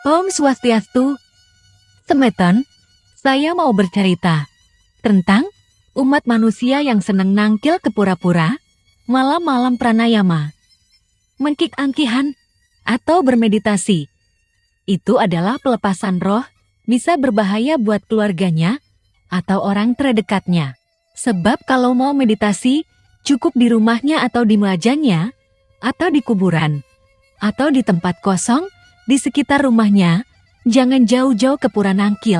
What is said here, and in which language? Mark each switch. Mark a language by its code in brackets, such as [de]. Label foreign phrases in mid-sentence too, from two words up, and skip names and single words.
[ban] Om Swastiastu, Semeton, [id] saya mau bercerita tentang umat manusia yang senang nangkil ke pura-pura, malam-malam pranayama, mengkik-angkihan, atau bermeditasi. Itu adalah pelepasan roh, bisa berbahaya buat keluarganya atau orang terdekatnya. Sebab kalau mau meditasi, cukup di rumahnya atau di mejanya, atau di kuburan, atau di tempat kosong, di sekitar rumahnya, jangan jauh-jauh ke pura nangkil.